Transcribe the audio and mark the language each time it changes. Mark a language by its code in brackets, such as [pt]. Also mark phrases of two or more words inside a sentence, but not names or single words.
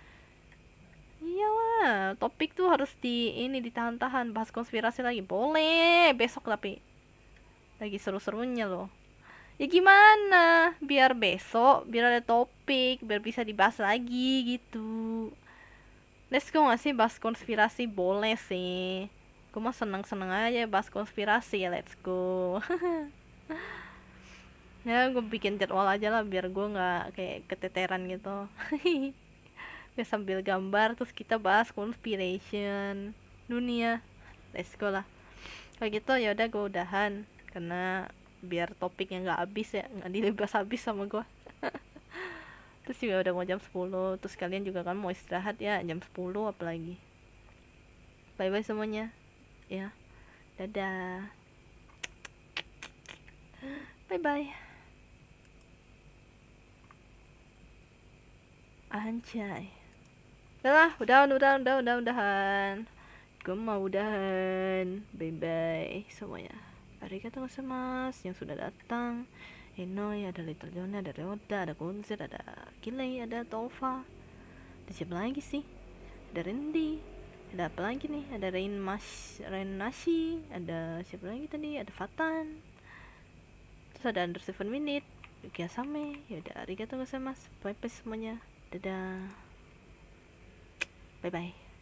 [id] Iyalah, topik tuh harus ditahan-tahan. Bahas konspirasi lagi boleh besok, tapi lagi seru-serunya loh. Ya gimana? Biar besok, biar ada topik, biar bisa dibahas lagi gitu. [en] Let's go [id] gak sih bahas konspirasi? Boleh sih. Gue mah seneng-seneng aja bahas konspirasi ya, [en] let's go. [id] Ya gue bikin jadwal aja lah biar gue nggak kayak keteteran gitu. Ya sambil gambar terus kita bahas conspiration dunia. [en] Let's go lah. [id] Kalau gitu ya udah gue udahan karena biar topiknya nggak habis ya, nggak dilibas habis sama gue. Terus juga udah mau jam 10, terus kalian juga kan mau istirahat ya jam 10 apalagi. [en] Bye bye [id] semuanya ya, dadah, [en] bye bye, [id] anjay. Udahan. Gue mau udahan. [en] Bye bye [id] semuanya. [ja] ありがとうございます [id] yang sudah datang. Enoi, ada Little Johnny, ada Ryoda, ada Gonzir, ada Kilei, ada Tova. Ada siapa lagi sih? Ada Randy. Ada apa lagi nih? Ada Rain Nashi. Ada siapa lagi tadi? Ada Fatan. Terus ada Under 7 Minute. Yuki Asame. Yaudah, [ja] ありがとうございます. [en] Bye bye [id] semuanya. Dadah. [en] Bye bye.